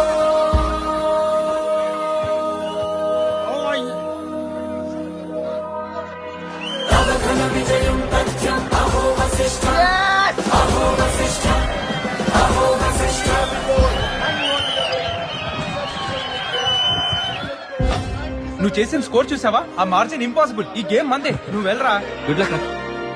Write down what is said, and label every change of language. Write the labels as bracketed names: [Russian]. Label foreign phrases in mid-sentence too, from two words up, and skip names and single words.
[Sanskrit] तव घन विजयं तथ्यम् अहो वसिष्ठ अहो वसिष्ठ अहो वसिष्ठ. [Telugu] నువ్వు చేసిన స్కోర్ చూసావా? ఆ [English] margin impossible. [Telugu] ఈ గేమ్ మందే. నువ్వు వెళ్ళరా. [English] good luck [Telugu] రా.